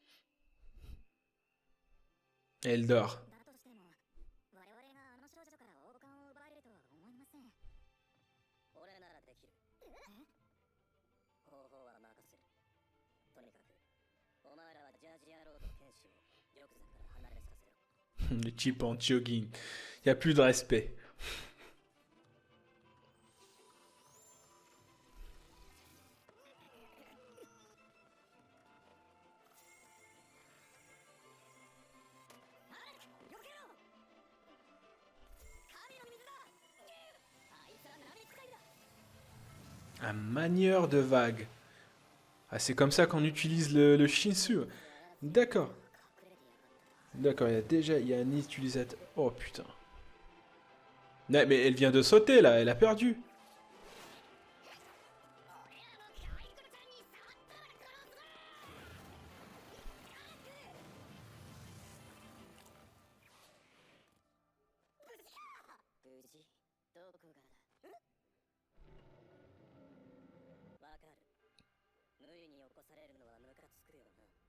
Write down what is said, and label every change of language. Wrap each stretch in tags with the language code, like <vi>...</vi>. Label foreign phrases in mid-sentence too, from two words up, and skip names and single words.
<fr>Elle dort.</fr> <ja>だとしても我々があの少女から王冠を奪えるとは思いません。俺ならできる。方法は任せる。とにかくお前らはジャージ野郎と剣士を玉座から離れさせろ。</ja> <fr>Le type en jogging. Y a plus de respect.</fr> <ja>避けろ。神の水だ。あいつは波使いだ。</ja> <fr>Un manieur de vague. Ah, c'est comme ça qu'on utilise le Shinsu. D'accord.</fr> <ja>隠れてやがった。</ja> <fr>D'accord, il y a un utilisateur. Oh putain. Non, mais elle vient de sauter là, elle a perdu.</fr> <ja>俺らの教育ちゃんに触ったら殺すぞ。無事どこがだ。わかる。無理に起こされるのはムカつくよな。</ja>